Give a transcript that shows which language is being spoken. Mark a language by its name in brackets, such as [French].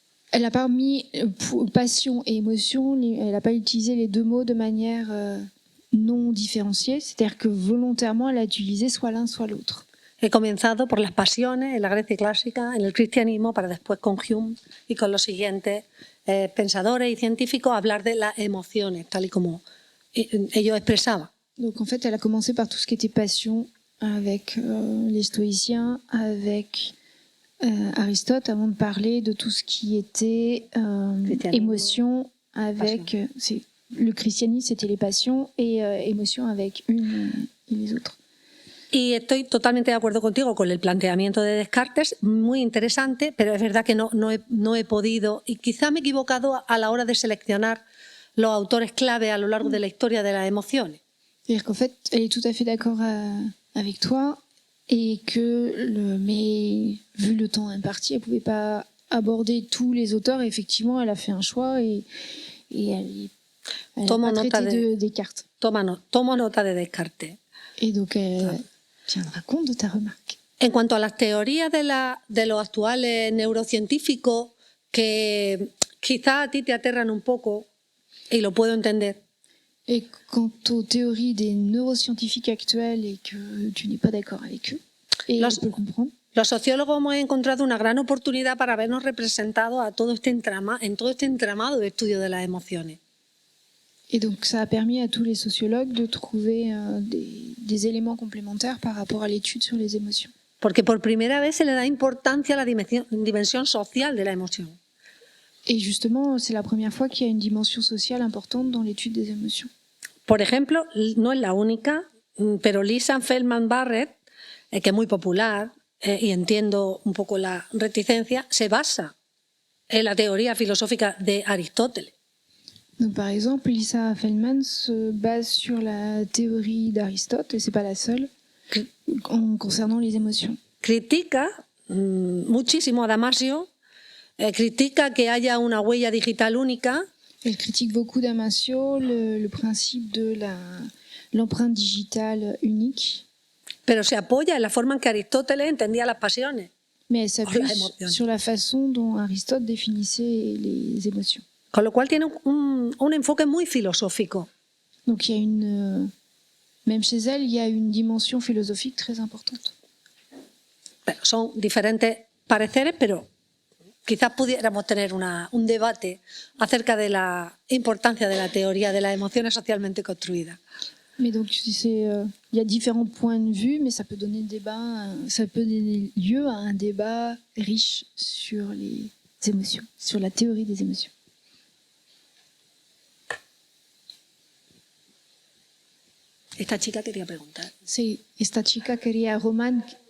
[French] elle n'a pas mis passion et émotion, elle n'a pas utilisé les deux mots de manière non différenciée, c'est-à-dire que volontairement, elle a utilisé soit l'un, soit l'autre. [Spanish] He comenzado por las pasiones en la Grecia clásica, en el cristianismo, para después con Hume y con los siguientes pensadores y científicos hablar de las emociones, tal y como ellos expresaban. [French] Donc en fait, elle a commencé par tout ce qui était passion avec les stoïciens, avec Aristote, avant de parler de tout ce qui était émotion avec... le christianisme, c'était les passions, et émotion avec une et les autres. [Spanish] Y estoy totalmente de acuerdo contigo con el planteamiento de Descartes, muy interesante, pero es verdad que no he podido, y quizá me he equivocado a la hora de seleccionar los autores clave a lo largo de la historia de las emociones. [French] C'est-à-dire qu'en fait, elle est tout à fait d'accord avec toi, et mais vu le temps imparti, elle ne pouvait pas aborder tous les auteurs, et effectivement, elle a fait un choix, et elle a traité de Descartes. [Spanish] Tomo nota de Descartes. [French] Et donc, elle tiendra compte de ta remarque. [Spanish] En cuanto a las teorías de los actuales neurocientíficos, que quizá a ti te aterran un poco, y lo puedo entender. [French] Et quant aux théories des neuroscientifiques actuels et que tu n'es pas d'accord avec eux, et je peux le comprendre. [Spanish] Los sociólogos hemos encontrado una gran oportunidad para vernos representados en todo este entramado de estudio de las emociones. [French] Et donc ça a permis à tous les sociologues de trouver des éléments complémentaires par rapport à l'étude sur les émotions. [Spanish] Porque por primera vez se le da importancia a la dimensión social de la emoción. [French] Et justement, c'est la première fois qu'il y a une dimension sociale importante dans l'étude des émotions. [Spanish] Por ejemplo, no es la única, pero Lisa Feldman Barrett, que es muy popular, y entiendo un poco la reticencia, se basa en la teoría filosófica de Aristóteles. [French] Donc, par exemple, Lisa Feldman se base sur la théorie d'Aristote, et c'est pas la seule, concernant les émotions. [Spanish] Critica muchísimo a Damasio, critica que haya una huella digital única. [French] Elle critique beaucoup Damasio, le principe de l'empreinte digitale unique. [Spanish] Pero se apoya en la forma en que Aristóteles entendía las pasiones. [French] Mais elle s'appuie sur la façon dont Aristote définissait les émotions. [Spanish] Con lo cual tiene un enfoque muy filosófico. [French] Donc il y a même chez elle, il y a une dimension philosophique très importante. [Spanish] Pero son diferentes pareceres, pero quizás pudiéramos tener un debate acerca de la importancia de la teoría de las emociones socialmente construidas. [French] Mais donc, il y a différents points de vue, mais ça peut donner ça peut donner lieu à un débat riche sur les émotions, sur la théorie des émotions. [Spanish] Esta chica quería preguntar. Sí, esta chica quería Román.